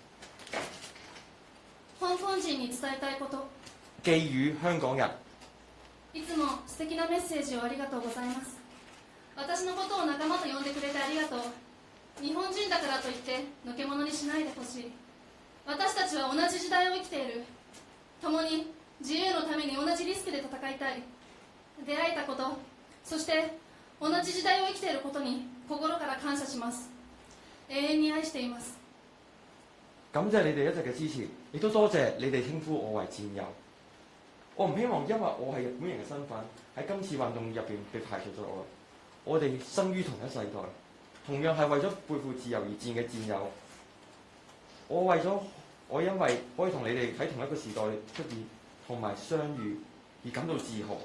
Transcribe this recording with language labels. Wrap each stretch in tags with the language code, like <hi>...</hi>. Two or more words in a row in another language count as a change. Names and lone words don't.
<ja>香港人に伝えたいこと。</ja> <yue>寄予香港人。</yue> <ja>いつも素敵なメッセージをありがとうございます。私のことを仲間と呼んでくれてありがとう。日本人だからといってのけ者にしないでほしい。私たちは同じ時代を生きている。共に自由のために同じリスクで戦いたい。出会えたこと、そして同じ時代を生きていることに心から感謝します。永遠に愛しています。</ja> <yue>感謝你哋一直嘅支持，亦都多謝你哋稱呼我為戰友。我唔希望因為我係日本人嘅身份喺今次運動入邊被排除在外。我哋生於同一世代，同樣係為咗背負自由而戰嘅戰友。我因為可以同你哋喺同一個時代出現同埋相遇而感到自豪。</yue>